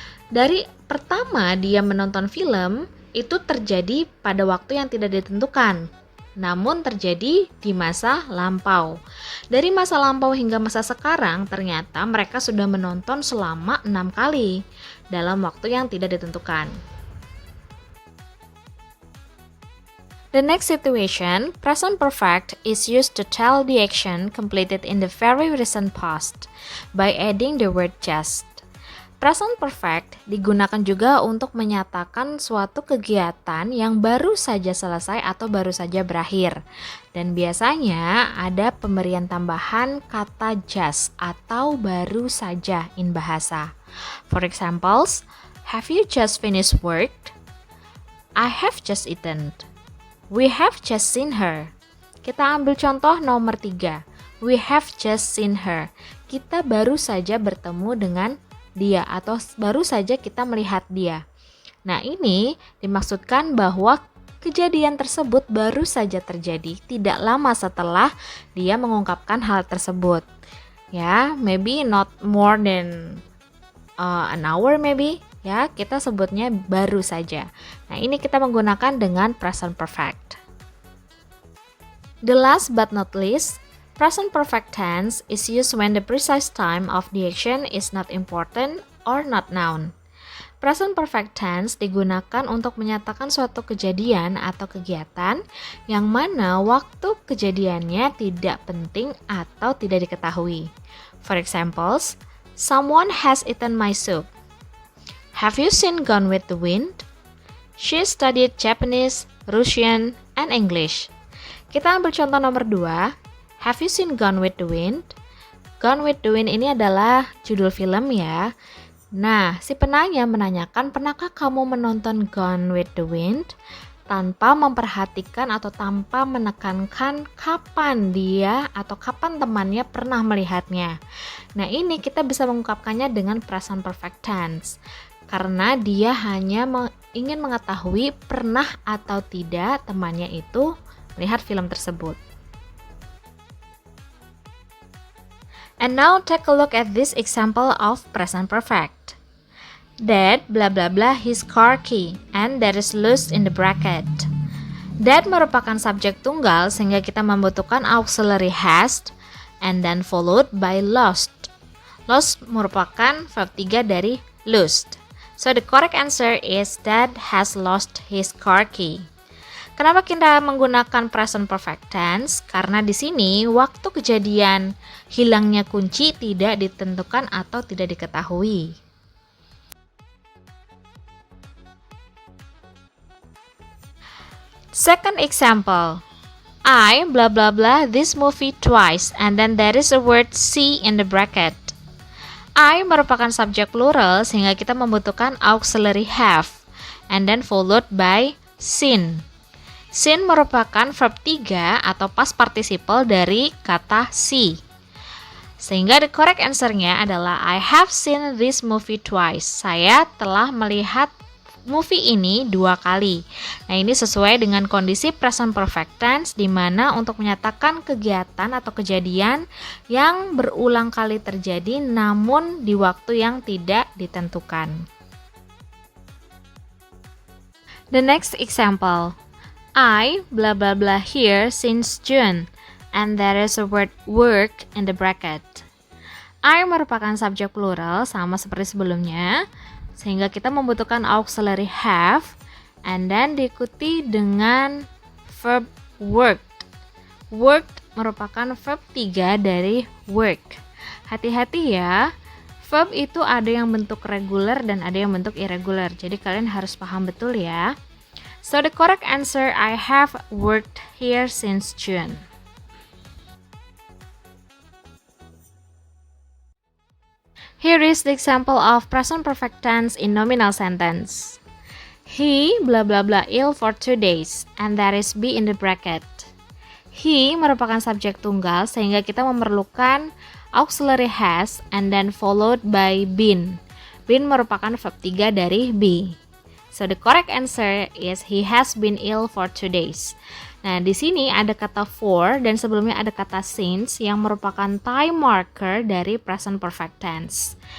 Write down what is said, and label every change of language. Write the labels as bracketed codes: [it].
[id] Dari pertama dia menonton film, itu terjadi pada waktu yang tidak ditentukan, namun terjadi di masa lampau. Dari masa lampau hingga masa sekarang, ternyata mereka sudah menonton selama 6 kali dalam waktu yang tidak ditentukan. [en] The next situation, present perfect is used to tell the action completed in the very recent past by adding the word just. [id] Present perfect digunakan juga untuk menyatakan suatu kegiatan yang baru saja selesai atau baru saja berakhir. Dan biasanya ada pemberian tambahan kata just atau baru saja in bahasa. [en] For examples, have you just finished work? I have just eaten. We have just seen her. [id] Kita ambil contoh nomor 3. [en] We have just seen her. [id] Kita baru saja bertemu dengan dia atau baru saja kita melihat dia. Nah, ini dimaksudkan bahwa kejadian tersebut baru saja terjadi tidak lama setelah dia mengungkapkan hal tersebut. [en] Ya, maybe not more than an hour maybe. [id] Ya, kita sebutnya baru saja. Nah, ini kita menggunakan dengan present perfect. [en] The last but not least, present perfect tense is used when the precise time of the action is not important or not known. [id] Present perfect tense digunakan untuk menyatakan suatu kejadian atau kegiatan yang mana waktu kejadiannya tidak penting atau tidak diketahui. [en] For examples, someone has eaten my soup. Have you seen Gone with the Wind? She studied Japanese, Russian, and English. [id] Kita ambil contoh nomor 2. [en] Have you seen Gone with the Wind? [id] Gone with the Wind ini adalah judul film ya. Nah, si penanya menanyakan, pernahkah kamu menonton Gone with the Wind? Tanpa memperhatikan atau tanpa menekankan kapan dia atau kapan temannya pernah melihatnya. Nah, ini kita bisa mengungkapkannya dengan present perfect tense. Karena dia hanya ingin mengetahui pernah atau tidak temannya itu melihat film tersebut. [en] And now take a look at this example of present perfect. Dad blah blah blah his car key and that is lost in the bracket. [id] Dad merupakan subjek tunggal sehingga kita membutuhkan auxiliary has [en] and then followed by lost. [id] Lost merupakan verb 3 dari lost. [en] So the correct answer is Dad has lost his car key. [id] Kenapa kita menggunakan present perfect tense? Karena di sini waktu kejadian hilangnya kunci tidak ditentukan atau tidak diketahui. [en] Second example. I blah blah blah this movie twice and then there is a word see in the bracket. [id] I merupakan subjek plural sehingga kita membutuhkan auxiliary have [en] and then followed by seen. [id] Seen merupakan verb 3 atau past participle dari kata see. [en] Sehingga the correct answer-nya adalah I have seen this movie twice. [id] Saya telah melihat movie ini 2 kali. Nah, ini sesuai dengan kondisi present perfect tense di mana untuk menyatakan kegiatan atau kejadian yang berulang kali terjadi namun di waktu yang tidak ditentukan. [en] The next example. I blah blah blah here since June and there is a word work in the bracket. [id] I merupakan subjek plural sama seperti sebelumnya. Sehingga kita membutuhkan auxiliary have [en] and then [id] diikuti dengan verb worked. Worked merupakan verb 3 dari work. Hati-hati ya, verb itu ada yang bentuk regular dan ada yang bentuk irregular. Jadi kalian harus paham betul ya. [en] So the correct answer, I have worked here since June. Here is the example of present perfect tense in nominal sentence. He blah blah blah ill for 2 days and there is be in the bracket. He merupakan subjek tunggal sehingga kita memerlukan auxiliary has and then followed by been. Been merupakan verb 3 dari be. So the correct answer is he has been ill for 2 days. [id] Nah, di sini ada kata for dan sebelumnya ada kata since yang merupakan time marker dari present perfect tense.